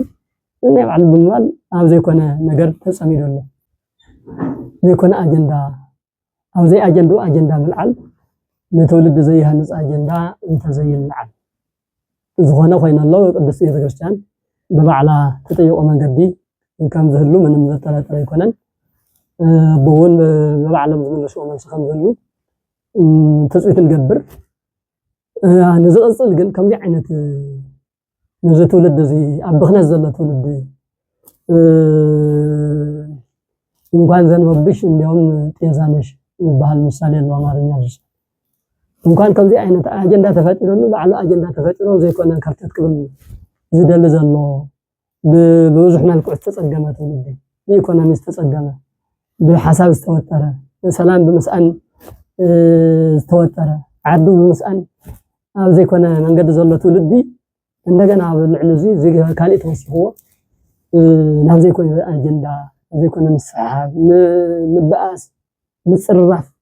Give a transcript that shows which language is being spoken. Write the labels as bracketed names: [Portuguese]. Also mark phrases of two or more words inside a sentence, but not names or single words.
[Tigrinya] ናይ ባዕሉ ብምባል ኣብ ዘይኮነ ነገር ተጸሚዱ ኣሎ ዘይኮነ ኣጀንዳ ኣብ ዘይ ኣጀንዳ ምልዓል ንትውልዲ ዘይሃንጽ ኣጀንዳ እንተዘይልዓል ዝኾነ ኮይኑ ኣሎ ቅድስት ቤተክርስትያን ብባዕላ ተጠይቆ መንገዲ ከም ዝህሉ ምንም ዘጠራጥር ኣይኮነን ብውን ብባዕሎም ዝመልስዎ መልሲ ከም ዘህሉ ተፅቢት ንገብር ንዝቕፅል ግን ከምዚ ዓይነት ነዚ ትውልድ እዚ ኣብ ብኽነት ዘሎ ትውልድ [Amharic] እንኳን ዘንበብሽ እንዲያውም ጤዛነሽ ይባሃል ምሳሌ ነው አማርኛ ልጅ እንኳን [Tigrinya] ከምዚ ዓይነት አጀንዳ ተፈጥሮሉ ባዕሉ አጀንዳ ተፈጥሮ ዘይኮነ ከርተት ክብል ዝደል ዘሎ ብብዙሕ መልክዕ ተጸገመ ትውልድ በኢኮኖሚ ተጸገመ ብሓሳብ ዝተወጠረ ሰላም ብምስአን ዝተወጠረ ዓዱ ብምስአን ኣብ ዘይኮነ መንገዲ ዘሎ ትውልድ እንደገና ኣብ ልዕሊ እዚ ካልእ ተወሲኽዎ ናብ ዘይኮነ አጀንዳ ዘይኮነ ምሳሓብ ምብኣስ ምፅርራፍ